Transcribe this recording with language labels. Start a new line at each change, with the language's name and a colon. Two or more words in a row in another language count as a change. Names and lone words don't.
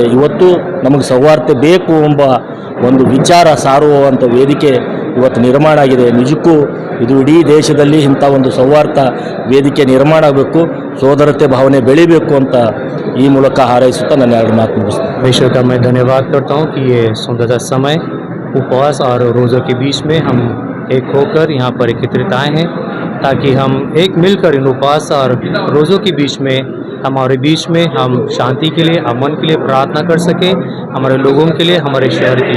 Kannada: ಇವತ್ತು ನಮಗೆ ಸೌಹಾರ್ದ ಬೇಕು ಎಂಬ ಒಂದು ವಿಚಾರ ಸಾರುವಂಥ ವೇದಿಕೆ ಇವತ್ತು ನಿರ್ಮಾಣ ಆಗಿದೆ. ನಿಜಕ್ಕೂ ಇದು ಇಡೀ ದೇಶದಲ್ಲಿ ಇಂಥ ಒಂದು ಸೌಹಾರ್ದ ವೇದಿಕೆ ನಿರ್ಮಾಣ ಆಗಬೇಕು, ಸೋದರತೆ ಭಾವನೆ ಬೆಳಿಬೇಕು ಅಂತ ಈ ಮೂಲಕ ಹಾರೈಸುತ್ತಾ ನನ್ನ 2 ಮಾತು ಮುಗಿಸ್ತೀನಿ.
Hindi: ईश्वर का मैं धन्यवाद करता हूँ कि ये सुंदर समय उपवास और रोज़ों के बीच में हम एक होकर यहाँ पर एकत्रित आए हैं, ताकि हम एक मिलकर इन उपवास और रोज़ों के बीच में हमारे बीच में हम शांति के लिए, अमन के लिए प्रार्थना कर सकें, हमारे लोगों के लिए, हमारे शहर के लिए।